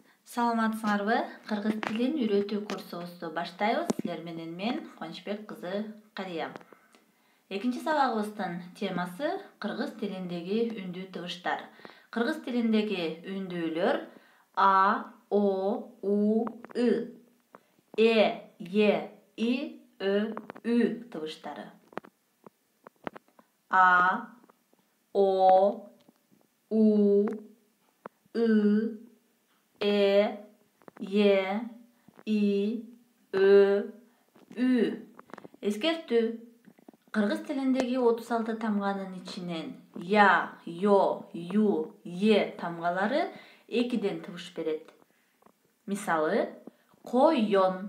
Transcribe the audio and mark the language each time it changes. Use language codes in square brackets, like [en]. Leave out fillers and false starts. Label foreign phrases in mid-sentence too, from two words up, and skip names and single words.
[ky] Саламатсыңарбы? Кыргыз тилин үйрөтүү курсубузду баштайбыз. Силер менен мен Кубанычбек кызы Кария. Экинчи сабагыбыздын темасы кыргыз тилиндеги үндүү тыбыштар. Кыргыз тилиндеги үндүүлөр А, О, У, И, Е, И, Ö, Ü тыбыштары. А, О, У, I, E, Y, I, Ö, Ü. Эскертүү. Кыргыз тилиндеги 36 тамганын ичинен я, yo, ю, е тамгалары экиден тыбыш берет. Мисалы, койон.